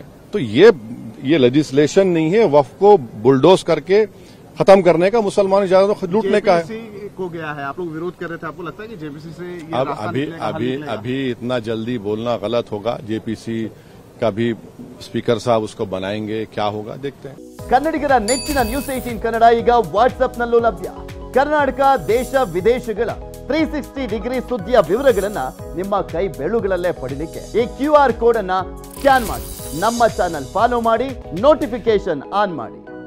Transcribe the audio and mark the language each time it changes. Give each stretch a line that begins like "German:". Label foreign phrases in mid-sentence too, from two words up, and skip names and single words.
Hindi: तो ये लेजिस्लेशन नहीं है वक्फ को बुलडोज करके खत्म करने का, मुसलमान इजाजत लूटने का है। को गया है, आप लोग विरोध कर रहे थे, आपको लगता है कि जेपीसी से ये अभी इतना जल्दी बोलना गलत होगा। जेपीसी का भी स्पीकर साहब उसको बनाएंगे, क्या होगा देखते हैं।
Kannada: ಕನ್ನಡಿಗರ ನೆಚ್ಚಿನ ನ್ಯೂಸ್ 18 ಕನ್ನಡ ಈಗ ವಾಟ್ಸ್ಆಪ್ನಲ್ಲೂ ಲಭ್ಯ. ಕರ್ನಾಟಕ, ದೇಶ ವಿದೇಶಗಳ 360 ಡಿಗ್ರಿ ಸುದ್ದಿಯ ವಿವರಗಳನ್ನ ನಿಮ್ಮ ಕೈ ಬೆರಳುಗಳಲ್ಲೇ ಪಡಿಲಿಕ್ಕೆ ಈ
English: QR code
Kannada: ಅನ್ನ ಸ್ಕ್ಯಾನ್ ಮಾಡಿ, ನಮ್ಮ
English: channel follow
Kannada: ಮಾಡಿ,
English: notification on
Kannada: ಮಾಡಿ.